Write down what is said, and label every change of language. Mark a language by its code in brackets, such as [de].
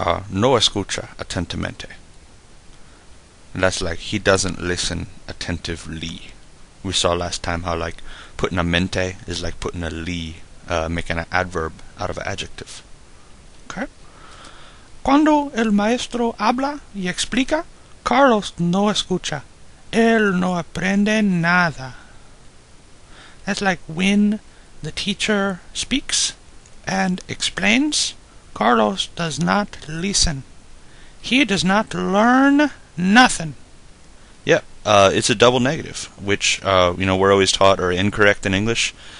[es] No escucha atentamente. [en] And that's like he doesn't listen attentively. We saw last time how like putting a mente is like putting a li, making an adverb out of an adjective. Okay. [es] Cuando el maestro habla y explica, Carlos no escucha. Él no aprende nada. [en] That's like when the teacher speaks and explains, Carlos does not listen. He does not learn nothing. Yeah, it's a double negative, which we're always taught are incorrect in English.